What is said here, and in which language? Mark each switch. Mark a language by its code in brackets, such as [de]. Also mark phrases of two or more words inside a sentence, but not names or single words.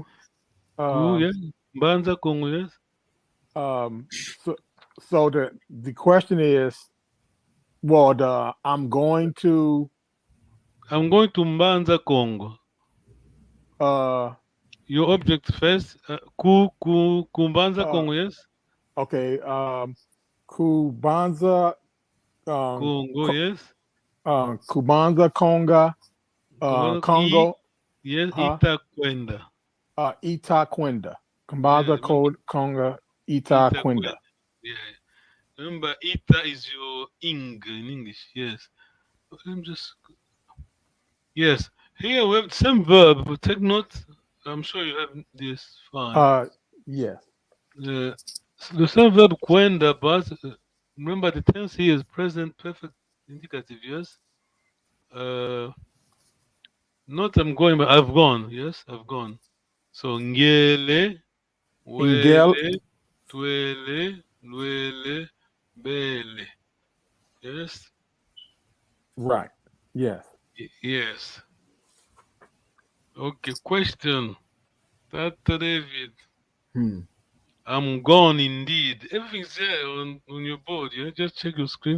[en] Yeah? Mbanza Congo, yes? So the question is, well, I'm going to Mbanza Congo. Your object first, Mbanza Congo, yes? Okay. Kubanza Congo, yes? [kg] Kubanza Conga Congo. Yes, Itakwenda. Itakwenda. Kubanza Conga Itakwenda. [en] Yeah. Remember, Ita is your ing in English, yes. Let me just. Yes. Here we have the same verb, but take note. I'm sure you have this fine. Yes. The same verb kwenda, but remember the tense here is present perfect indicative, yes? Not I'm going, but I've gone, yes? I've gone. [kg] So ngele, wele, twele, lwele, bele. [en] Yes? Right. Yes. Yes. Okay, question. Tata David. I'm gone indeed. Everything's there on your board. Yeah, just check your screen.